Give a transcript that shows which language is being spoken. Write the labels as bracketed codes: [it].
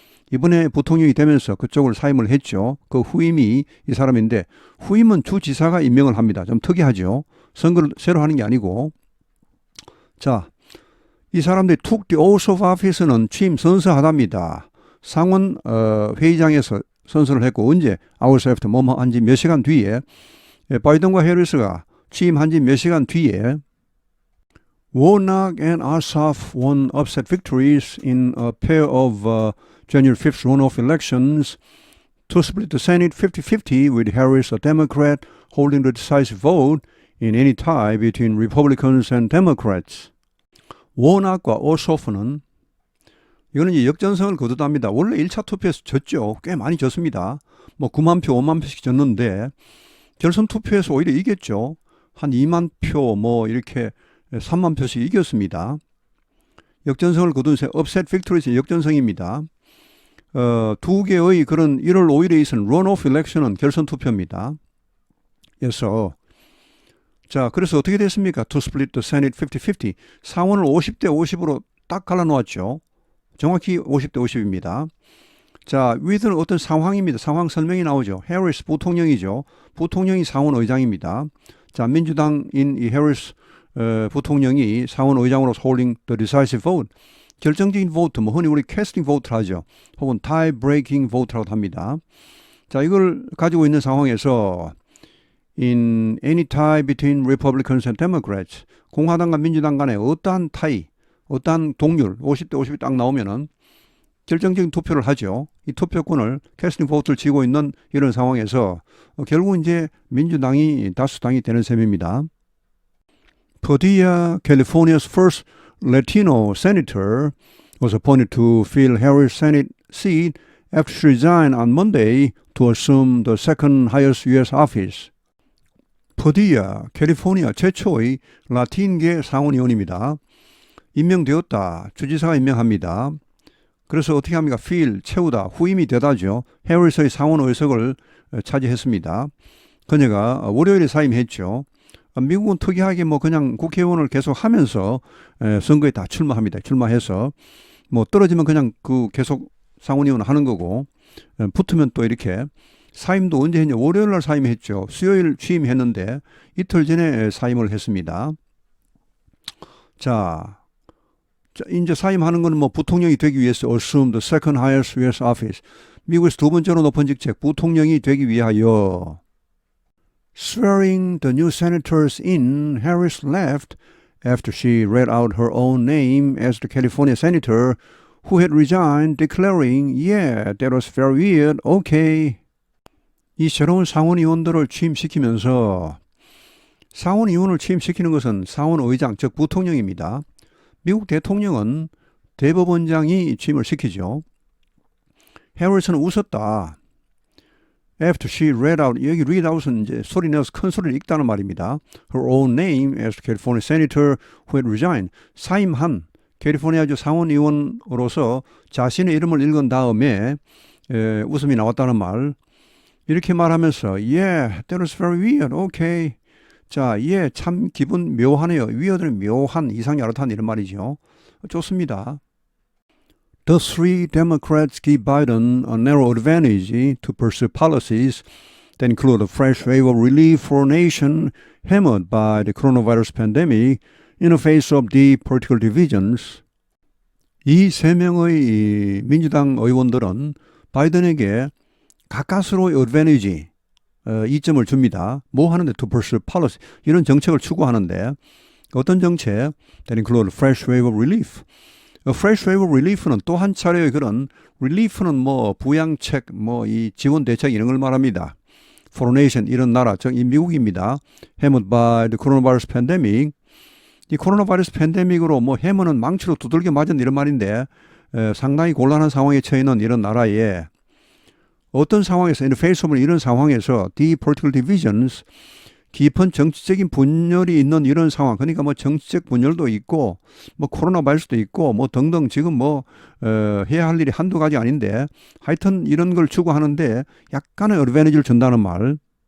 [ko] 이번에 부통령이 되면서 그쪽을 사임을 했죠. 그 후임이 이 사람인데 후임은 주지사가 임명을 합니다. 좀 특이하죠. 선거를 새로 하는 게 아니고. 자, 이 사람들이 [en] took the oath of office [ko] 는 취임 선서하답니다. 상원 회의장에서 선서를 했고 언제? [en] hours after [ko] 한지 몇 시간 뒤에 [en] 바이든과 해리스가 취임한 지 몇 시간 뒤에 Warnock and Ossoff won upset victories in a pair of January 5th runoff elections to split the Senate 50-50 with Harris, a Democrat, holding the decisive vote in any tie between Republicans and Democrats. [ko] 워낙과 오소프는 이거는 이제 역전승을 거두답니다. 원래 1차 투표에서 졌죠. 꽤 많이 졌습니다. 9만 표, 5만 표씩 졌는데 결선 투표에서 오히려 이겼죠. 한 2만 표, 이렇게 3만 표씩 이겼습니다. 역전승을 거둔 업셋 빅토리스 역전승입니다. 두 개의 그런 1월 5일에 있은 런오프 일렉션은 결선 투표입니다. 그래서 어떻게 됐습니까? [en] To split the Senate 50-50. [ko] 상원을 50대 50으로 딱 갈라놓았죠. 정확히 50대 50입니다. 자, 위드는 어떤 상황입니다. 상황 설명이 나오죠. 해리스 부통령이죠. 부통령이 상원 의장입니다. 자, 민주당인 이 해리스 부통령이 상원 의장으로 [en] holding the decisive vote. [ko] 결정적인 vote, 흔히 우리 casting vote를 하죠. 혹은 tie breaking vote라고 합니다. 자, 이걸 가지고 있는 상황에서 [en] in any tie between Republicans and Democrats, [ko] 공화당과 민주당 간에 어떠한 타이, 어떠한 동률 50대 50이 딱 나오면은 결정적인 투표를 하죠. 이 투표권을 캐스팅 보트를 쥐고 있는 이런 상황에서 결국 이제 민주당이 다수당이 되는 셈입니다. [en] Padilla, California's first Latino senator, was appointed to fill Harris' Senate seat after she resigned on Monday to assume the second highest U.S. office. [ko] 퍼디야, 캘리포니아 최초의 라틴계 상원의원입니다. 임명되었다. 주지사가 임명합니다. 그래서 어떻게 합니까? fill, 채우다, 후임이 되다죠. 해리스의 상원 의석을 차지했습니다. 그녀가 월요일에 사임했죠. 미국은 특이하게 뭐 그냥 국회의원을 계속 하면서 선거에 다 출마합니다. 출마해서 뭐 떨어지면 그냥 그 계속 상원의원 하는 거고 붙으면 또 이렇게 사임도 언제 했냐? 월요일 날 사임했죠. 수요일 취임했는데 이틀 전에 사임을 했습니다. 자, 이제 사임하는 거는 뭐 부통령이 되기 위해서 [en] assume the second highest U.S. office. [ko] 미국에서 두 번째로 높은 직책, 부통령이 되기 위하여. [en] Swearing the new senators in, Harris left after she read out her own name as the California senator who had resigned, declaring, "Yeah, that was very weird. Okay." [ko] 이 새로운 상원의원들을 취임시키면서 상원의원을 취임시키는 것은 상원의장, 즉 부통령입니다. 미국 대통령은 대법원장이 취임을 시키죠. 해리스는 웃었다. [en] After she read out, [ko] 여기 read out은 이제 소리 내서 큰 소리를 읽다는 말입니다. [en] Her own name as the California senator who had resigned. [ko] 사임한 캘리포니아주 상원의원으로서 자신의 이름을 읽은 다음에 웃음이 나왔다는 말. 이렇게 말하면서 [en] Yeah, that was very weird. [ko] Okay. 자, 예, 참 기분 묘하네요. weird는 묘한, 이상이 어떻다는 이런 말이죠. 좋습니다. [en] The three Democrats give Biden a narrow advantage to pursue policies that include a fresh wave of relief for a nation hammered by the coronavirus pandemic in the face of deep political divisions. [ko] 이 세 명의 민주당 의원들은 바이든에게 가까스로의 advantage, 이점을 줍니다. 뭐 하는데 [en] to pursue policy, [ko] 이런 정책을 추구하는데 어떤 정책? [en] That include a fresh wave of relief. A fresh wave of relief [ko] 는 또 한 차례의 그런 relief는 뭐 부양책, 뭐 이 지원 대책 이런 걸 말합니다. [en] For a nation, [ko] 이런 나라, 즉 이 미국입니다. [en] Hammered by the coronavirus pandemic. [ko] 이 코로나 바이러스 팬데믹으로 뭐 해머는 망치로 두들겨 맞은 이런 말인데 상당히 곤란한 상황에 처해 있는 이런 나라에 어떤 상황에서, [en] in the face of [ko] 이런 상황에서 [en] deep political divisions, [ko] 깊은 정치적인 분열이 있는 이런 상황, 그러니까 뭐 정치적 분열도 있고 뭐 코로나 바이러스도 있고 뭐 등등 지금 뭐 해야 할 일이 한두 가지 아닌데 하여튼 이런 걸 추구하는데 약간의 어드밴티지를 준다는 말.